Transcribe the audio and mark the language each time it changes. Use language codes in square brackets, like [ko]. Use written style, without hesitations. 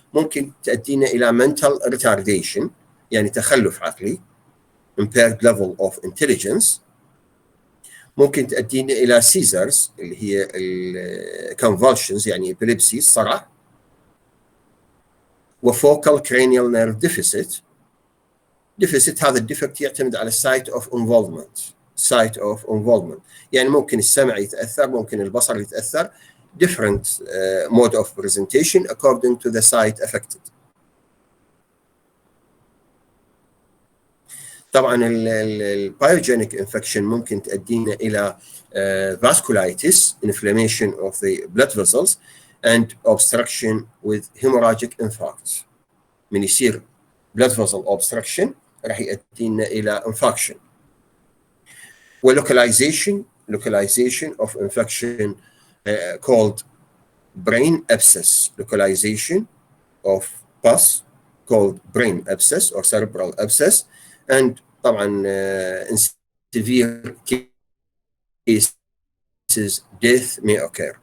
[ar] ممكن تؤدينا الى [en] mental retardation [ar] يعني تخلف عقلي [en] impaired level of intelligence. [ar] ممكن تؤدينا الى seizures اللي هي convulsions يعني epilepsy الصرع. [en] وfocal cranial nerve deficit [ar] هذا الديفكت يعتمد على [en] site of involvement [ar] يعني ممكن السمع يتاثر ممكن البصر يتاثر [en] different mode of presentation according to the site affected. [ar] طبعا البايوجينيك انفكشن ممكن تؤدينا الى [en] vasculitis inflammation of the blood vessels and obstruction with hemorrhagic infarct. [ar] من يصير [en] blood vessel obstruction [ar] راح يؤدينا الى infarction. [en] ولocalization of infection called brain abscess. Localization of pus called brain abscess or cerebral abscess. And [ar] طبعا [en] in severe cases death may occur.